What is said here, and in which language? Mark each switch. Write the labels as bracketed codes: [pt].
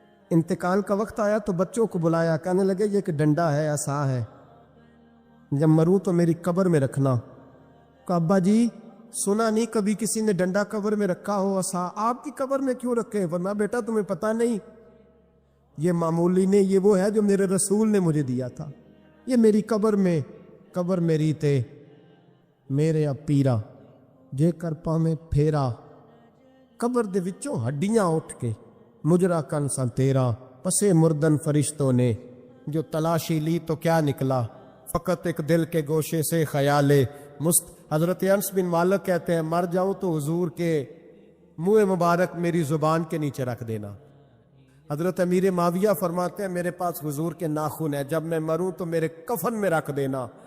[ur] انتقال کا وقت آیا تو بچوں کو بلایا، کہنے لگے یہ ایک ڈنڈا ہے، عصا ہے، جب مروں تو میری قبر میں رکھنا. کہا ابا جی سنا نہیں کبھی کسی نے ڈنڈا قبر میں رکھا ہو، عصا آپ کی قبر میں کیوں رکھے؟ ورنہ بیٹا تمہیں پتہ نہیں، یہ معمولی نہیں، یہ وہ ہے جو میرے رسول نے مجھے دیا تھا. [pa] یہ میری قبر میری تے میرے پیرا جے کر پاویں پھیرا، قبر دے وچوں ہڈیاں اٹھ کے مجرا کن سا تیرا. [ur] پسے مردن فرشتوں نے جو تلاشی لی تو کیا نکلا، فقط ایک دل کے گوشے سے خیال حضرت انس بن مالک کہتے ہیں مر جاؤں تو حضور کے منہ مبارک میری زبان کے نیچے رکھ دینا. حضرت امیر معاویہ فرماتے ہیں میرے پاس حضور کے ناخن ہے، جب میں مروں تو میرے کفن میں رکھ دینا.